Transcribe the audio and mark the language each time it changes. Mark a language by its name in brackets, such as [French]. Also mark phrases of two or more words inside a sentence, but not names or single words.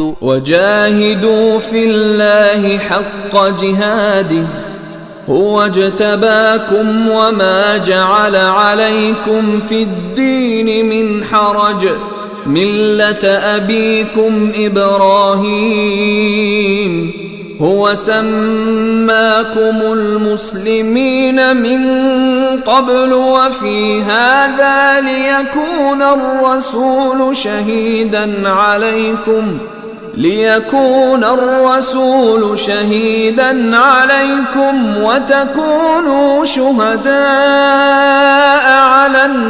[Arabic] وجاهدوا في الله حق جهاده هو اجتباكم وما جعل عليكم في الدين من حرج ملة أبيكم ಇಬ್ರಾಹೀಮ್ هو سماكم المسلمين من قبل وفي هذا ليكون الرسول شهيدا عليكم وتكونوا شهداء على